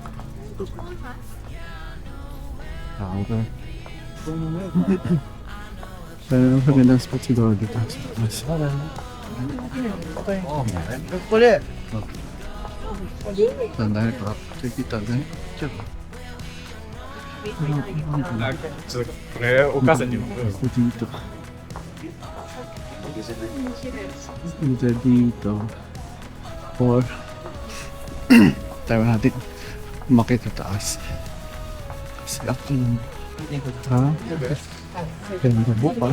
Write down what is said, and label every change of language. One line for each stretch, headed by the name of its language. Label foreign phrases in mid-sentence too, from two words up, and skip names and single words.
Filipino: Tao ka. Pero ang magandang spot siguro dito sa taas. Kulit! Tandaan ko. Kita na. Tsaka.
Japanese: これお母さんにも
Filipino: Dito. Dito dito. Or tayo natin umakit sa taas. Kasi ako yung ha? Ganda bukas.